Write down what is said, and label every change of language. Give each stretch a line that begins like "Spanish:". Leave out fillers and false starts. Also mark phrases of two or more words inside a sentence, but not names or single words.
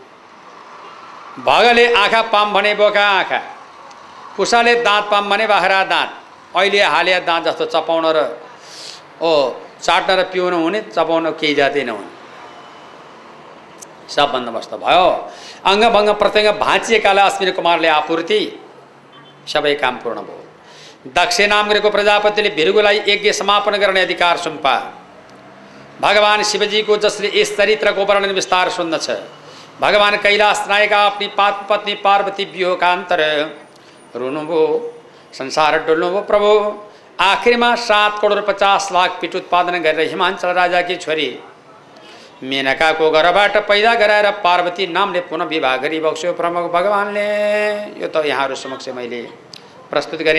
Nepali: भगले आँखा पाम भने बोका आँखा, कुसाले दाँत पाम भने बाख्रा दाँत, अहिले हालिया दाँत जस्तो चपाउन र चाट्न र पिउन हुने, चपाउन केही जाति नहुने, सब बन्दोबस्त भयो। अङ्गभङ्ग प्रत्यङ्ग भाँचिएकालाई अश्विनी कुमारले आपूर्ति, सबै काम पूर्ण भयो। दक्ष नाम गरेको प्रजापतिले भृगुलाई यज्ञ समापन गर्ने अधिकार सुम्पा। भगवान शिवजीको जसले यस चरित्रको वर्णन विस्तार सुन्दछ, भगवान कैलाश नायका
Hindi: अपनी पत्नी
Nepali: पार्वती वियोगान्तर रुनुभयो, संसार डुल्नुभयो। प्रभु आखिरमा 7 करोड 50 लाख पीठ उत्पादन गरेर हिमाञ्चल राजाकी छोरी मेनकाको गर्भबाट पैदा गराएर पार्वती नामले पुनः विवाह गरी बक्स्यो प्रमुख भगवानले। यो त यहाँहरू समक्ष मैले प्रस्तुत गरेँ।